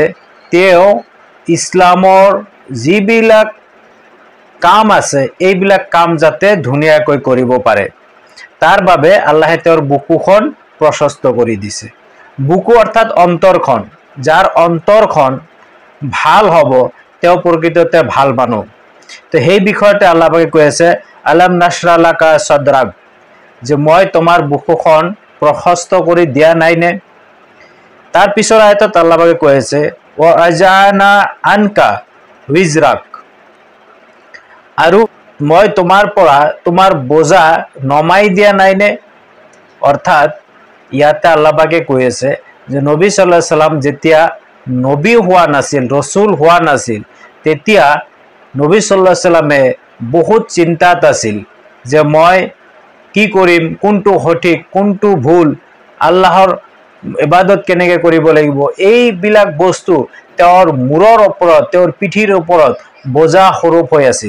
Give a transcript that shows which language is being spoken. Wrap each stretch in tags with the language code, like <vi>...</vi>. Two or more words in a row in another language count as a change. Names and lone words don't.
<as>তেওঁ ইসলামৰ যিবিলাক কাম আছে এইবিলাক কাম যাতে ধুনীয়াকৈ কৰিব পাৰে, তাৰ বাবে আল্লাহে তেওঁৰ বুকুখন প্ৰশস্ত কৰি দিছে। বুকু অৰ্থাৎ অন্তৰখন, যার অন্তরখন ভাল হব তেও প্রকৃততে ভাল মানুষ। তো সেই বিষয়তে আল্লাহ পাকে কৈ আছে,</as> <ar>ألم نشرح لك صدرك,</ar> <as>যে মই তোমার বুকুখন প্রশস্ত করে দিয়া নাইনে। তার পিছৰ আয়াতত আল্লাহ পাকে কৈ আছে,</as> <ar>ووضعنا عنك وزرك,</ar> <as>আৰু মই তোমাৰ পৰা তোমাৰ বোজা নমাই দিয়া নাইনে। অর্থাৎ ইয়াতে আল্লাহ পাকে কৈ আছে যে নবী</as> <ar>صلى الله عليه وسلم</ar> <as>যেতিয়া নবী হোৱা নাছিল, ৰসুল হোৱা নাছিল, তেতিয়া নবী</as> <ar>صلى الله عليه وسلم</ar> <as>বহুত চিন্তাত আছিল যে মই কি কৰিম, কোনটো সঠিক কোনটো ভুল, আল্লাহৰ ইবাদত কেনেকৈ কৰিব লাগিব, এইবিলাক বস্তু তেওঁৰ মূৰৰ ওপৰত, তেওঁৰ পিঠিৰ ওপৰত বোজা স্বৰূপ হৈ আছিল।</as>